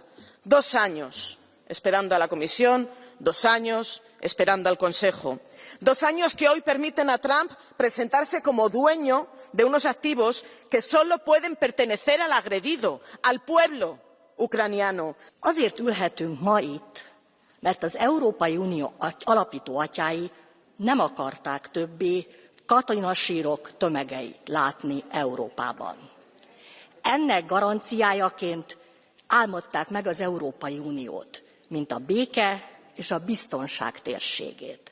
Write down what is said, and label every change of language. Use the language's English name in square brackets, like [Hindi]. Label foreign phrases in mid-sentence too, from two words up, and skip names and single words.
[Spanish] 2 años esperando a la Comisión, 2 años esperando al Consejo. 2 años que hoy permiten a Trump presentarse como dueño de unos activos que solo pueden pertenecer al agredido, al pueblo ucraniano. [Hungarian] Azért ülhetünk ma itt, mert az Európai Unió alapító atyái nem akarták többé katonasírok tömegeit látni Európában. Ennek garanciájaként álmodták meg az Európai Uniót, mint a béke és a biztonság térségét.